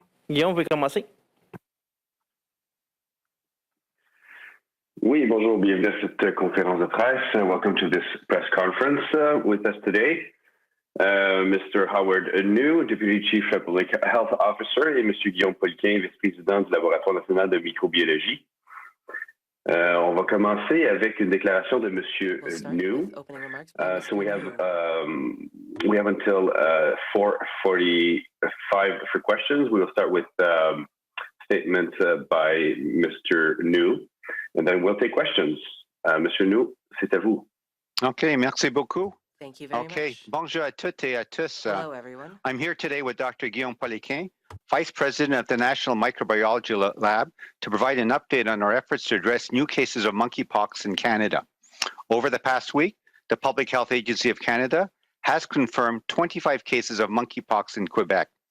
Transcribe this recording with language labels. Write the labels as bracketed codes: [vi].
[fr] Guillaume, vous pouvez commencer? Oui, bonjour, bienvenue à cette conférence de presse. [en] Welcome to this press conference. With us today, Mr. Howard New, Deputy Chief Public Health Officer, et Mr. [fr] Guillaume Poliquin, vice-président du Laboratoire national de microbiologie. On va commencer avec une déclaration de Monsieur New. [en] So we have until 4:45 for questions. We will start with statements by Mr. New, and then we'll take questions. [fr] Monsieur New, c'est à vous. Okay, merci beaucoup. [en] Thank you very much. [fr] Bonjour à toutes et à tous. [en] Hello, everyone. I'm here today with Dr. Guillaume Poliquin, Vice President of the National Microbiology Lab, to provide an update on our efforts to address new cases of monkeypox in Canada. Over the past week, the Public Health Agency of Canada has confirmed 25 cases of monkeypox in Quebec.